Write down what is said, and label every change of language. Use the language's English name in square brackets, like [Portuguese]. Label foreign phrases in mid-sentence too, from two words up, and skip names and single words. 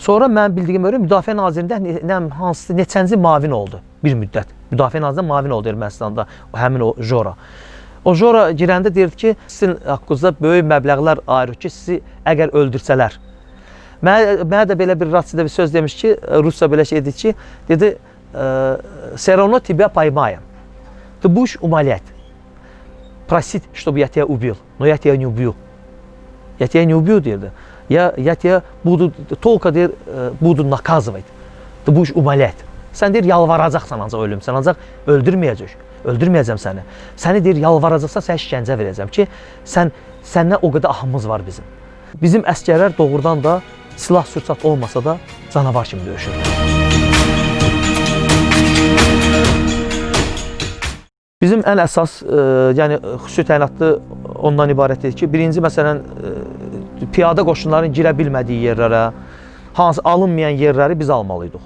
[Azerbaijani] Sonra mən bildiyim görə Müdafiə Nazirliyində hansı neçənci mavin oldu bir müddət. Müdafiə Nazirliyində mavin oldu Ermənistanda həmin o Jora. O Jora girəndə deyirdi ki, sizin haqqınızda böyük məbləğlər ayırır ki, sizi əgər öldürsələr. Mənə də belə bir rasidə bir söz demiş ki, Rusya belə şey dedi ki, dedi, [Russian] «Все равно тебя поймаем. Ты будешь умолять, просить, чтобы я тебя убил, но я тебя не убью. Я тебя не убью», deyirdi. Я тебя буду, только deyir, буду наказывать. Ты будешь умолять. [Azerbaijani] Sən deyir, yalvaracaqsan ancaq ölümsən, ancaq öldürməyəcəm səni. Səni deyir, yalvaracaqsan, sənə işgəncə verəcəm ki, səndən o qədər ahımız var bizim. Bizim əskərlər doğrudan da silah sursat olmasa da canavar kimi döyüşür. Bizim ən əsas, yəni xüsusi təyinatlı ondan ibarətdir ki, birinci məsələn, piyada qoşunların girə bilmədiyi yerlərə, hansı alınmayan yerləri biz almalıydıq.